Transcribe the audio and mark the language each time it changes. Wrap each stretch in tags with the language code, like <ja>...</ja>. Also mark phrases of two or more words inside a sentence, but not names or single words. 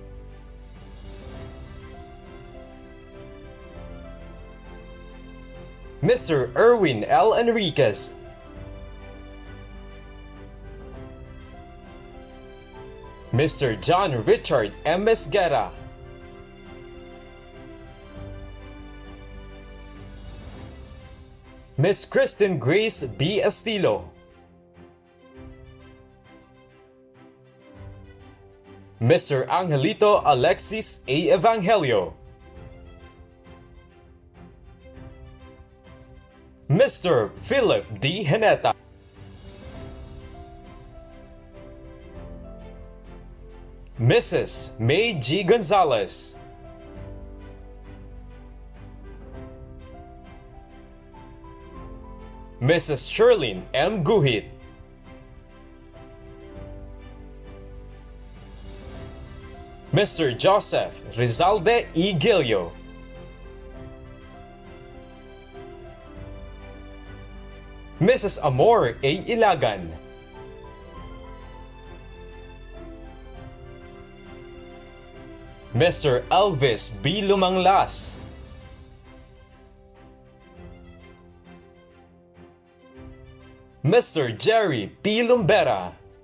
<en>Mr. Erwin L. Enriquez. Mr. John Richard M. Esguerra. Miss Kristen Grace B. Estilo. Mr. Angelito Alexis A. Evangelio. Mr. Philip D. Heneta. Mrs. May G. Gonzalez. Mrs. Sherlyn M. Guhit. Mr. Joseph Rizalde E. Gilio. Mrs. Amor A. Ilagan. Mr. Elvis B. Lumanglas. Mr. Jerry P. Lumbera.</en>